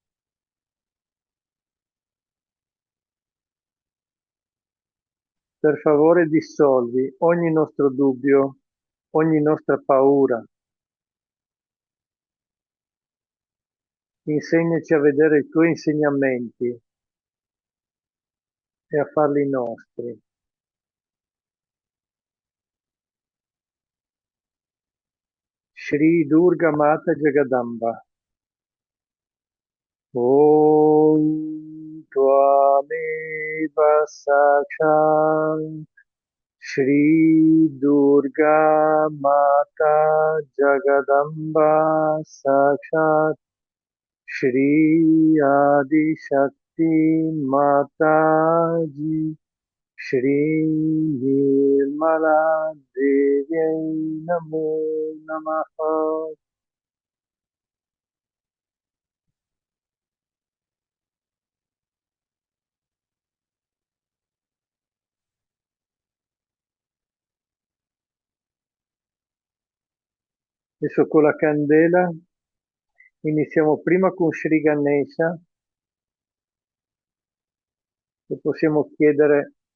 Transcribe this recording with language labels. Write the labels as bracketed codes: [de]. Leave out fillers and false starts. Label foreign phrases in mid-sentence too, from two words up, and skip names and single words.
[it] Per favore dissolvi ogni nostro dubbio, ogni nostra paura. Insegnaci a vedere i tuoi insegnamenti e a farli nostri. Shri Durga Mata Jagadamba. [sa] ॐ त्वमेव साक्षात् श्री दुर्गा माता जगदम्बा साक्षात् श्री आदि शक्ति माता जी श्री निर्मला देवी नमो नमः. [it] Adesso con la candela iniziamo prima con Sri Ganesha e possiamo chiedere